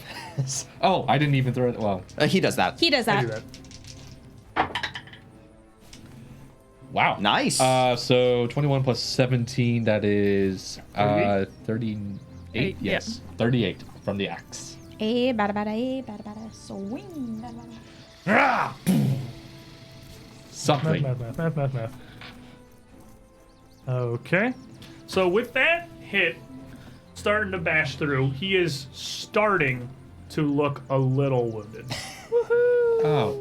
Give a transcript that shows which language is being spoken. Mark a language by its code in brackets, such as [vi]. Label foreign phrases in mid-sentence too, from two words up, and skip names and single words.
[en] Oh, I didn't even throw it. Well, He does that. He does I do that. that. wow. Nice. So 21 plus 17, that is 38? 38. Yeah. Yes, 38 from the axe. A bada bada, a bada bada, swing. Bada bada. Ah! Math, Something. math. Okay. So with that hit starting to bash through, he is starting to look a little wounded. Oh.